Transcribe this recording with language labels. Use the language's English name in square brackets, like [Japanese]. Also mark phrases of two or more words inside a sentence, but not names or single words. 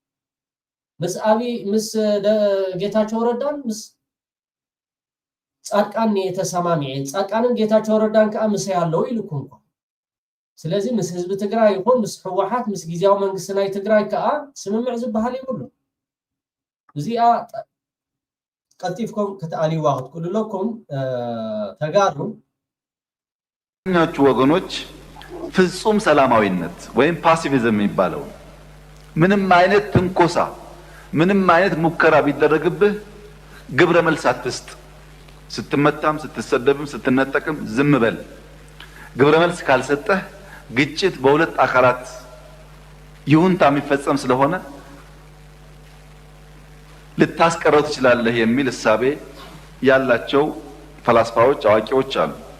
[Tigrinya] ምስ ጌታቸው ረዳን ምስ ጻድቃን የተሰማሚዐ ጻድቃንን ጌታቸው ረዳን ከዓ ምስይ ኣለው ኢልኩም እኮ ስለዚ ምስ ህዝቢ ትግራይ ይኹን ምስ ሕወሓት ምስ ጊዜያዊ መንግስቲ ናይ ትግራይ ከዓ ስምምዕ ዝበሃል ይብሉ እዚኣ ቀልጢፍኩም ከተኣሊዋ ክትክእልለኩም ተጋሩ [Amharic] ኛቹ ወገኖች ፍጹም ሰላማዊነት ወይም ፓሲቪዝም የሚባለው ምንም አይነት ትንኮሳ ምንም አይነት ሙከራ ቢደረግብህ ግብረ መልስ አትስጥ። ስትመታም ስትሰደብም ስትነጠቅም ዝም በል። ግብረ መልስ ካልሰጠህ ግጭት በሁለት አካላት ይሁንታ የሚፈጸም ስለሆነ ልታስቀረው ትችላለህ የሚል እሳቤ ያላቸው ፈላስፋዎች አዋቂዎች አሉ።